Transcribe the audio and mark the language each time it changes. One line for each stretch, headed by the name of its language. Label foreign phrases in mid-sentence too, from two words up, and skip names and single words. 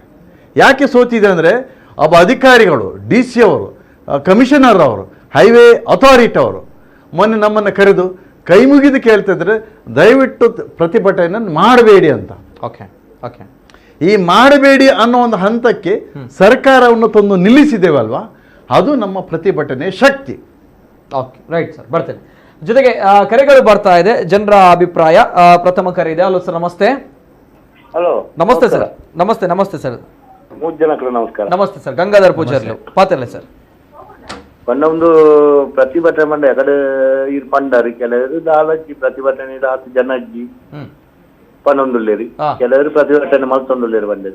Kannada: ಯಾಕೆ ಸೋತಿದೆ ಅಂದರೆ, ಒಬ್ಬ ಅಧಿಕಾರಿಗಳು, DC ಅವರು, ಕಮಿಷನರ್ ಅವರು,
English: highway authority
Kannada: ಅವರು ಮೊನ್ನೆ ನಮ್ಮನ್ನು ಕರೆದು ಕೈ ಮುಗಿದು ಕೇಳ್ತಾ ಇದ್ರೆ, ದಯವಿಟ್ಟು ಪ್ರತಿಭಟನೆಯನ್ನು ಮಾಡಬೇಡಿ ಅಂತ.
English: Okay okay,
Kannada: ಈ ಮಾಡಬೇಡಿ ಅನ್ನೋ ಒಂದು ಹಂತಕ್ಕೆ ಸರ್ಕಾರವನ್ನು ತಂದು ನಿಲ್ಲಿಸಿದ್ದೇವಲ್ವಾ, ಅದು ನಮ್ಮ ಪ್ರತಿಭಟನೆ ಶಕ್ತಿ.
English: Okay, right sir,
Kannada: ಬರ್ತೇನೆ. ಜೊತೆಗೆ ಕರೆಗಳು ಬರ್ತಾ ಇದೆ, ಜನರ ಅಭಿಪ್ರಾಯ. ಪ್ರಥಮ ಕರೆ ಇದೆ.
English: hello sir,
Kannada: ನಮಸ್ತೆ. ಹಲೋ, ನಮಸ್ತೆ ಸರ್. ನಮಸ್ತೆ ನಮಸ್ತೆ ಸರ್. 3 ಜನಕ್ಕೂ ನಮಸ್ಕಾರ. ನಮಸ್ತೆ ಸರ್. ಗಂಗಾಧರ್ ಪೂಜಾರಿ ಪಾತ್ರಲ್ಲ ಸರ್.
Tulu: ಒಂದು ಪ್ರತಿಭಟನೆ ಮಂಡ ಎಕಡೆ ಇದು ಪಂಡರಿ, ಕೆಲವರು ದಾಲಜ್ಜಿ ಪ್ರತಿಭಟನೆ 10 ಜನ ಅಜ್ಜಿ ಪನ್ನೊಂದುಲ್ಲೇರಿ, ಕೆಲವರು ಪ್ರತಿಭಟನೆ ಮಲ್ತೊಂದುಲ್ಲೇರಿ ಬಂದರಿ.